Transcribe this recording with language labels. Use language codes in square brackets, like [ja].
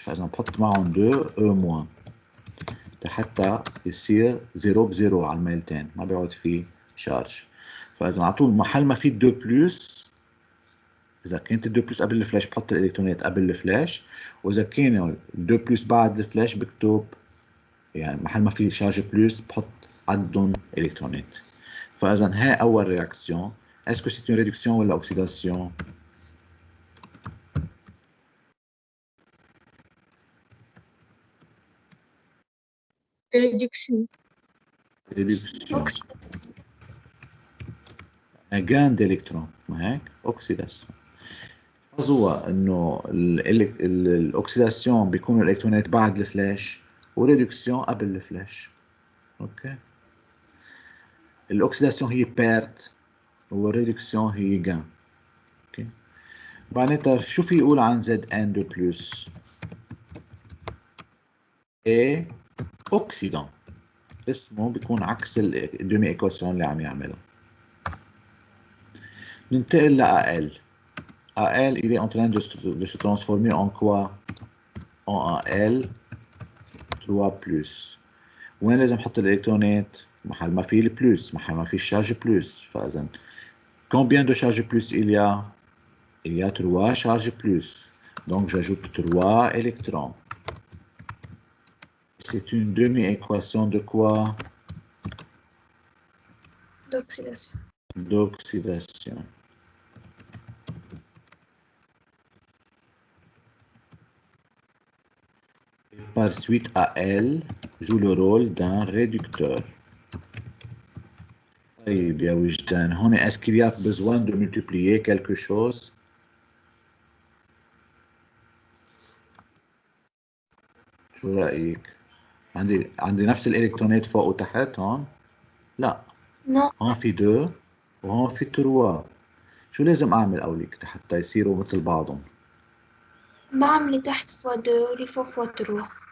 [ar] فاذا بحط معهم 2 او موان حتى يصير 0 ب0 على الميلتين، ما بيقعد فيه شارج. فاذا على طول محل ما في 2 بلس، اذا كانت 2 بلس قبل الفلاش بحط الالكترونات قبل الفلاش، واذا كانوا 2 بلس بعد الفلاش بكتب يعني محل ما في شارج بلس بحط عدهم الكترونات. فاذا هاي اول رياكسيون. [fr] Est-ce que c'est une réduction ou l'oxydation? Réduction. Réduction. Oxydation. Un gain d'électrons. Oxydation. [ar] هو انه الاكسيداسيون بيكون الالكترونات بعد الفلاش وريدكسيون قبل الفلاش. اوكي. الاكسيداسيون هي بيرت والريدكسيون هي جان. اوكي. معناتها شو في يقول عن زد ان دو بلس؟ اي اوكسيدان. اسمه بيكون عكس الدومي ايكواسيون اللي عم يعملها. ننتقل ل AL. [fr] AL il est en train de se transformer en quoi? En AL 3+. [ar] وين لازم احط الالكترونات؟ محل ما في البلس، محل ما في الشارج بلس. فاذا [fr] combien de charges plus il y a? Il y a 3 charges plus. Donc j'ajoute 3 électrons. C'est une demi-équation de quoi? D'oxydation. D'oxydation. Et par suite, AL joue le rôle d'un réducteur. [ar] طيب يا وجدان، هون [fr] est-ce qu'il y a besoin de multiplier quelque chose? [ar] شو رأيك؟ عندي نفس الإلكترونات فوق وتحت هون؟ لا. [fr] Non. [ar] هون في 2 وهون في 3. شو لازم أعمل أوليك حتى يصيروا مثل بعضهم؟ بعمل تحت فوا 2 واللي فوق فوا 3.